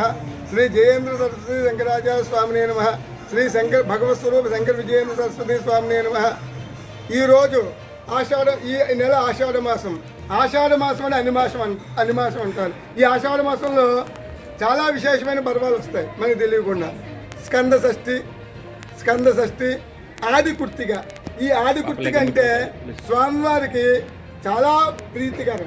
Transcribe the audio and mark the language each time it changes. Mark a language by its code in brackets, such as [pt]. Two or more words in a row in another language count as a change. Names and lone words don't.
[sa] श्री जयेंद्र सरस्वती शंकराचार्य स्वामिने नमः. श्री शंकर भगवत स्वरूप शंकर विजयेंद्र सरस्वती स्वामिने नमः. [te] ఈ రోజు ఈ నెల ఆషాఢ మాసం అని అన్ని మాసం అంటారు. ఈ ఆషాఢ మాసంలో చాలా విశేషమైన పర్వాలు వస్తాయి మనకి తెలియకుండా. స్కంద షష్ఠి, ఆది కుర్తిక. ఈ ఆది కుర్తిక అంటే స్వామివారికి చాలా ప్రీతికరం.